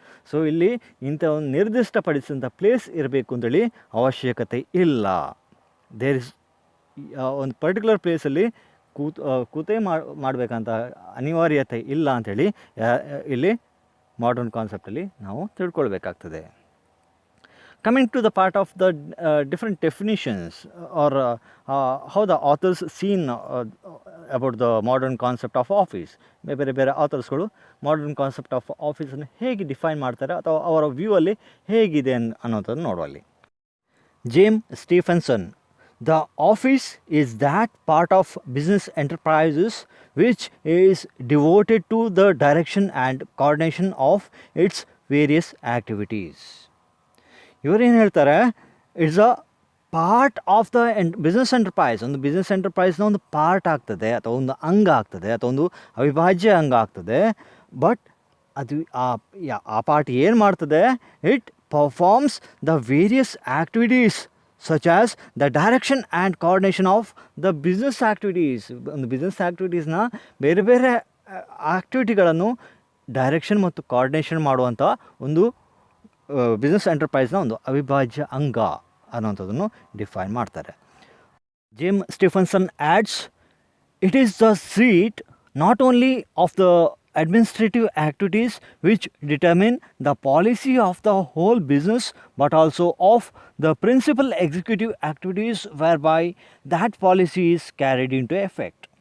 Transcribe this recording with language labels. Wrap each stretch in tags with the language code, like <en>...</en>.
<kn>So ಇಲ್ಲಿ ಇಂಥ ಒಂದು ನಿರ್ದಿಷ್ಟಪಡಿಸಿದಂಥ ಪ್ಲೇಸ್ ಇರಬೇಕು ಅಂತೇಳಿ ಅವಶ್ಯಕತೆ ಇಲ್ಲ.</kn> <en>there is</en> <kn>ಒಂದು ಪರ್ಟಿಕ್ಯುಲರ್ ಪ್ಲೇಸಲ್ಲಿ ಕೂತೇ ಮಾಡಬೇಕಂತ ಅನಿವಾರ್ಯತೆ ಇಲ್ಲ ಅಂಥೇಳಿ ಇಲ್ಲಿ ಮಾಡರ್ನ್ ಕಾನ್ಸೆಪ್ಟಲ್ಲಿ ನಾವು ತಿಳ್ಕೊಳ್ಬೇಕಾಗ್ತದೆ.</kn> <en>Coming to the part of the different definitions or how the authors seen about the modern concept of office.</en> <kn>ಬೇರೆ ಬೇರೆ ಆಥರ್ಸ್ಗಳು ಮಾಡರ್ನ್ ಕಾನ್ಸೆಪ್ಟ್ ಆಫ್ ಆಫೀಸನ್ನು ಹೇಗೆ ಡಿಫೈನ್ ಮಾಡ್ತಾರೆ ಅಥವಾ ಅವರ ವ್ಯೂ ಅಲ್ಲಿ ಹೇಗಿದೆ ಅನ್ನೋದನ್ನು ನೋಡುವಲ್ಲಿ.</kn> <en>James Stephenson, the office is that part of business enterprises which is devoted to the direction and coordination of its various activities.</en> <kn>ಇವರೇನು ಹೇಳ್ತಾರೆ,</kn> <en>It's a part of the business enterprise.</en> <kn>ಒಂದು ಬಿಸ್ನೆಸ್ ಎಂಟರ್ಪ್ರೈಸ್ನ ಒಂದು ಪಾರ್ಟ್ ಆಗ್ತದೆ ಅಥವಾ ಒಂದು ಅಂಗ ಆಗ್ತದೆ ಅಥವಾ ಒಂದು ಅವಿಭಾಜ್ಯ ಅಂಗ ಆಗ್ತದೆ.</kn> <en>but</en> <kn>ಅದು ಆ ಪಾರ್ಟ್ ಏನು ಮಾಡ್ತದೆ,</kn> <en>It performs the various activities such as the direction and coordination of the business activities.</en> <kn>ಒಂದು ಬಿಸ್ನೆಸ್ ಆ್ಯಕ್ಟಿವಿಟೀಸ್ನ ಬೇರೆ ಬೇರೆ ಆ್ಯಕ್ಟಿವಿಟಿಗಳನ್ನು ಡೈರೆಕ್ಷನ್ ಮತ್ತು ಕೋಆರ್ಡಿನೇಷನ್ ಮಾಡುವಂಥ ಒಂದು ಬಿಸ್ನೆಸ್ ಎಂಟರ್ಪ್ರೈಸ್ನ ಒಂದು ಅವಿಭಾಜ್ಯ ಅಂಗ ಅನ್ನೋಂಥದ್ದನ್ನು ಡಿಫೈನ್ ಮಾಡ್ತಾರೆ.</kn> <en>James Stephenson adds, it is the seat not only of the administrative activities which determine the policy of the whole business but also of the principal executive activities whereby that policy is carried into effect.</en>